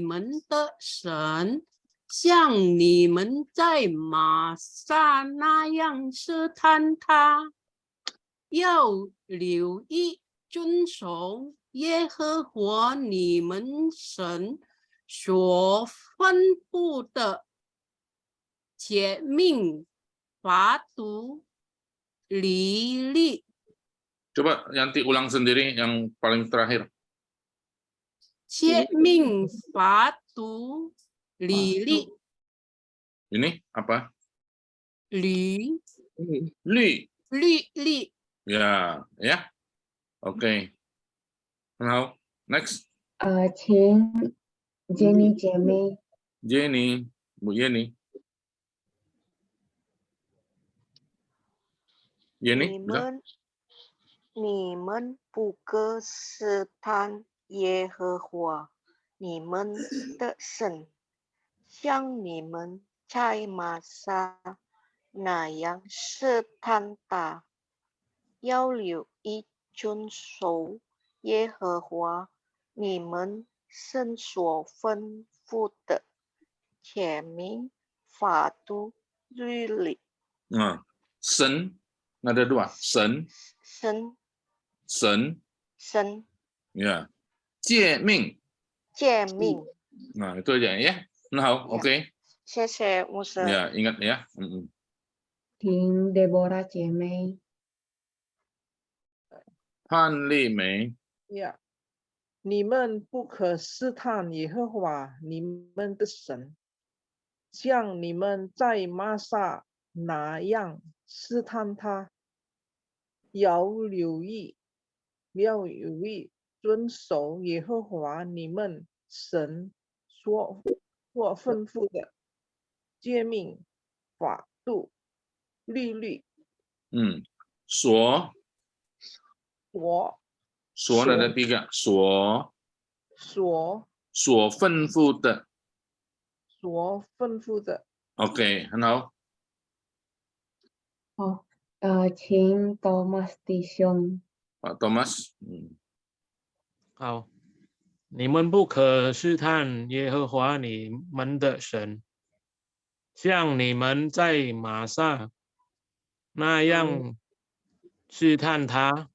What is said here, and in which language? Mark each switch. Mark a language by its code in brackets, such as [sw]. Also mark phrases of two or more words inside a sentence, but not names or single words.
[zh] 们的神，像你们在玛撒那样试探他，要留意遵守耶和华你们神所吩咐的诫命、法度、律例。 [id] Coba Yanti ulang sendiri yang paling terakhir. [zh] 诫命、法度、律例。 [id] Ini apa? [zh] 律 例。 [id] Ya, ya. Oke. [en] Now, next. [zh] 请 Jenny 姐妹。 [id] Jenny, Bu Jenny. Jenny, bisa? [zh] 你们不可试探耶和华你们的神，像你们在玛撒那样试探他。要留意遵守耶和华你们神所吩咐的诫命、法度、律例。 [id] Nah, sen ada dua, sen, [zh] 神 [id] ya, 诫命. [zh] 诫命. [id] Nah, itu aja ya. Nah, oke. [zh] 谢谢牧师。 [id] Ya, ingat ya. [zh] 请 Deborah 姐妹。潘丽梅。呀，你们不可试探耶和华你们的神，像你们在玛撒那样试探他。要留意遵守耶和华你们神所吩咐的诫命、法度、律例。 [id] 所 ada tiga. [zh] 所吩咐的。 Oke, 很好。好，请 Thomas 弟兄。 [id] Pak Thomas. [zh] 好，你们不可试探耶和华你们的神，像你们在玛撒那样试探他。